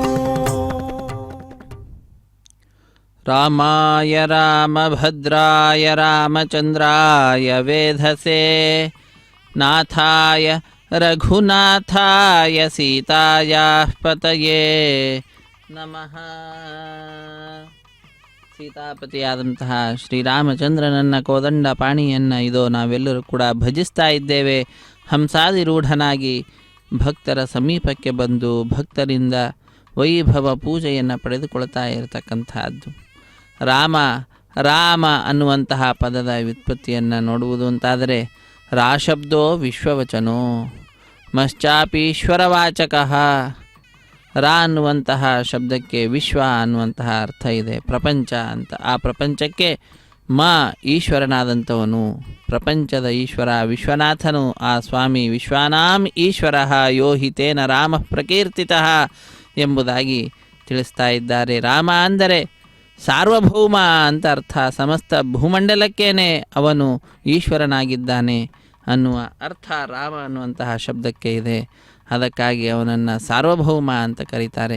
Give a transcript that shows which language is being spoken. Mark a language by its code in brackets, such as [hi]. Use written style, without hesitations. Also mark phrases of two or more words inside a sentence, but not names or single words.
[sa] रामाय रामभद्राय रामचन्द्राय वेधसे नाथाय रघुनाथाय सीतायाः पतये नमः. [kn] ಸೀತಾಪತಿಯಾದಂತಹ ಶ್ರೀರಾಮಚಂದ್ರನನ್ನ ಕೋದಂಡ ಪಾಣಿಯನ್ನು ಇದೋ ನಾವೆಲ್ಲರೂ ಕೂಡ ಭಜಿಸ್ತಾ ಇದ್ದೇವೆ. ಹಂಸಾದಿರೂಢನಾಗಿ ಭಕ್ತರ ಸಮೀಪಕ್ಕೆ ಬಂದು ಭಕ್ತರಿಂದ ವೈಭವ ಪೂಜೆಯನ್ನು ಪಡೆದುಕೊಳ್ತಾ ಇರತಕ್ಕಂತಹದ್ದು. ರಾಮ ರಾಮ ಅನ್ನುವಂತಹ ಪದದ ವ್ಯುತ್ಪತ್ತಿಯನ್ನು ನೋಡುವುದು ಅಂತಾದರೆ [sa] ರಾಶಬ್ದೋ ವಿಶ್ವವಚನೋ ಮಶ್ಚಾಪೀಶ್ವರವಾಚಕಃ. [kn] ರಾ ಅನ್ನುವಂತಹ ಶಬ್ದಕ್ಕೆ ವಿಶ್ವ ಅನ್ನುವಂತಹ ಅರ್ಥ ಇದೆ, ಪ್ರಪಂಚ ಅಂತ. ಆ ಪ್ರಪಂಚಕ್ಕೆ ಈಶ್ವರನಾದಂಥವನು, ಪ್ರಪಂಚದ ಈಶ್ವರ ವಿಶ್ವನಾಥನು ಆ ಸ್ವಾಮಿ. [sa] ವಿಶ್ವಾನಾಂ ಈಶ್ವರ ಯೋ ಹಿ ತೇನ ರಾಮ ಪ್ರಕೀರ್ತಿತಃ [kn] ಎಂಬುದಾಗಿ ತಿಳಿಸ್ತಾ ಇದ್ದಾರೆ. ರಾಮ ಅಂದರೆ ಸಾರ್ವಭೌಮ ಅಂತ ಅರ್ಥ. ಸಮಸ್ತ ಭೂಮಂಡಲಕ್ಕೇನೆ ಅವನು ಈಶ್ವರನಾಗಿದ್ದಾನೆ ಅನ್ನುವ ಅರ್ಥ ರಾಮ ಅನ್ನುವಂತಹ ಶಬ್ದಕ್ಕೆ ಇದೆ. ಅದಕ್ಕಾಗಿ ಅವನನ್ನು ಸಾರ್ವಭೌಮ ಅಂತ ಕರೀತಾರೆ.